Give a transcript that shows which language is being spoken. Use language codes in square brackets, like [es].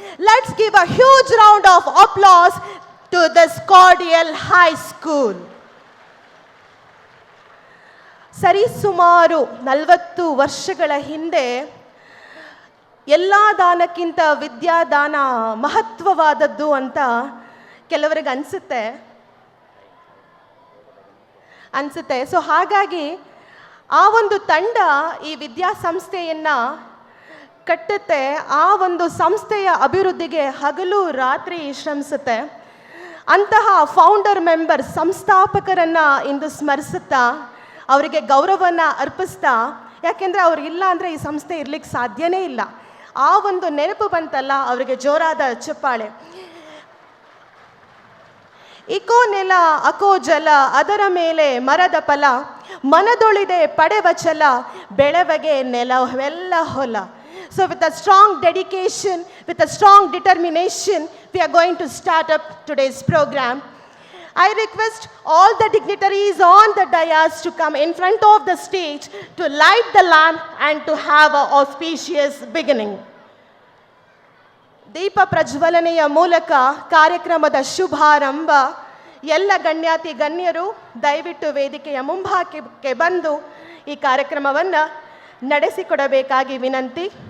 [en] Let's give a huge round of applause to this Cordial High School. [kn] ಸರಿಸುಮಾರು 40 ವರ್ಷಗಳ ಹಿಂದೆ ಎಲ್ಲ ದಾನಕ್ಕಿಂತ ವಿದ್ಯಾದಾನ ಮಹತ್ವವಾದದ್ದು ಅಂತ ಕೆಲವರಿಗೆ ಅನ್ಸುತ್ತೆ. ಸೊ ಹಾಗಾಗಿ ಆ ಒಂದು ತಂಡ ಈ ವಿದ್ಯಾಸಂಸ್ಥೆಯನ್ನು ಕಟ್ಟುತ್ತೆ. ಆ ಒಂದು ಸಂಸ್ಥೆಯ ಅಭಿವೃದ್ಧಿಗೆ ಹಗಲು ರಾತ್ರಿ ಶ್ರಮಿಸುತ್ತೆ. ಅಂತಹ ಫೌಂಡರ್ ಮೆಂಬರ್ ಸಂಸ್ಥಾಪಕರನ್ನು ಇಂದು ಸ್ಮರಿಸುತ್ತಾ ಅವರಿಗೆ ಗೌರವವನ್ನು ಅರ್ಪಿಸ್ತಾ, ಯಾಕೆಂದರೆ ಅವ್ರಿಲ್ಲ ಅಂದರೆ ಈ ಸಂಸ್ಥೆ ಇರಲಿಕ್ಕೆ ಸಾಧ್ಯನೇ ಇಲ್ಲ. ಆ ಒಂದು ನೆನಪು ಬಂತಲ್ಲ, ಅವರಿಗೆ ಜೋರಾದ ಚಪ್ಪಾಳೆ. ಇಕೋ ನೆಲ ಅಕೋ ಜಲ, ಅದರ ಮೇಲೆ ಮರದ ಫಲ, ಮನದೊಳಿದೆ ಪಡೆವ ಛಲ, ಬೆಳವಗೆ ನೆಲವೆಲ್ಲ ಹೊಲ. [en] So with a strong dedication, with a strong determination, we are going to start up today's program. I request all the dignitaries on the dais to come in front of the stage to light the lamp and to have an auspicious beginning. [kn] ದೀಪ ಪ್ರಜ್ವಲನೆಯ ಮೂಲಕ ಕಾರ್ಯಕ್ರಮದ ಶುಭಾರಂಭ. ಎಲ್ಲ ಗಣ್ಯಾತಿ ಗಣ್ಯರು ದಯವಿಟ್ಟು ವೇದಿಕೆಯ ಮುಂಭಾಗಕ್ಕೆ ಬಂದು ಈ ಕಾರ್ಯಕ್ರಮವನ್ನು ನಡೆಸಿಕೊಡಬೇಕಾಗಿ ವಿನಂತಿ.